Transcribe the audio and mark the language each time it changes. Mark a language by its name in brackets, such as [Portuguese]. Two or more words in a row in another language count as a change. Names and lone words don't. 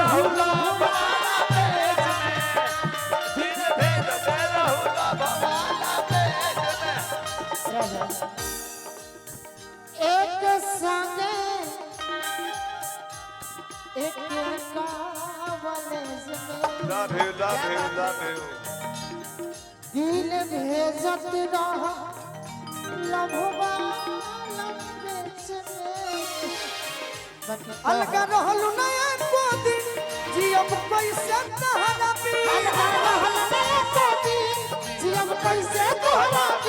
[Bhojpuri] एक संगे एक कॉलेज में [English] Love you, love you, love you. [Bhojpuri] दिल भेजत रह लभुआ पेच में अलगा रहलू ना एको दिन जियम कैसे तहरा भी जियम कैसे तोहरा भी